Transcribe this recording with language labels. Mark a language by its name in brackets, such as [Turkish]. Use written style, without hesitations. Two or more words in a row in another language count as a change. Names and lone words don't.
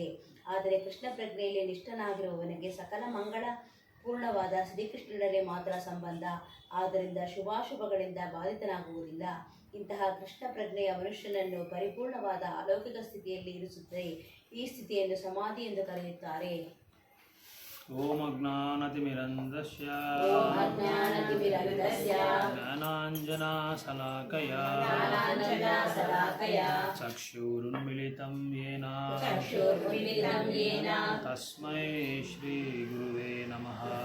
[Kannada] ಆದರೆ ಕೃಷ್ಣ ಪ್ರಜ್ಞೆಯಲ್ಲಿ ನಿಷ್ಠನಾಗಿರುವವನಿಗೆ ಸಕಲ ಮಂಗಳ ಪೂರ್ಣವಾದ ಶ್ರೀಕೃಷ್ಣನರೇ ಮಾತ್ರ ಸಂಬಂಧ. ಆದ್ದರಿಂದ ಶುಭಾಶುಭಗಳಿಂದ ಬಾಧಿತನಾಗುವುದಿಲ್ಲ. ಇಂತಹ ಕೃಷ್ಣ ಪ್ರಜ್ಞೆಯ ಮನುಷ್ಯನನ್ನು ಪರಿಪೂರ್ಣವಾದ ಅಲೌಕಿಕ ಸ್ಥಿತಿಯಲ್ಲಿ ಇರಿಸುತ್ತದೆ. ಈ ಸ್ಥಿತಿಯನ್ನು ಸಮಾಧಿ ಎಂದು ಕರೆಯುತ್ತಾರೆ. [Sanskrit] ಓಂ ಅಜ್ಞಾನತಿಮಿರಂಧಸ್ಯ ಜ್ಞಾನಾಂಜನಶಲಾಕಯ ಚಕ್ಷುರುನ್ಮಿಲಿತಂ ಯೇನ ತಸ್ಮೈ ಶ್ರೀ ಗುರುವೇ ನಮಃ.